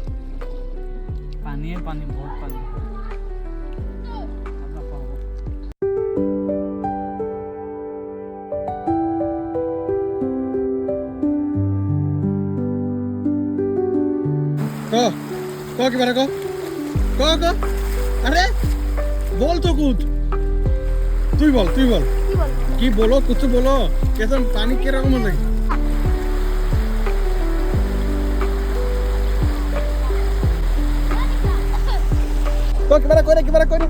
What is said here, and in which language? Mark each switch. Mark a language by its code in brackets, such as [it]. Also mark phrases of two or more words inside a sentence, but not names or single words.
[as] পানীয়ে পানী, বহুত পানী। ক কিবা এটা ক [bn] আরে [hi] बोल तो कुछ [bn] তুই বল কি বলো [hi] कुछ बोलो कैसे पानी [bn] কিরকম লাগে কিবা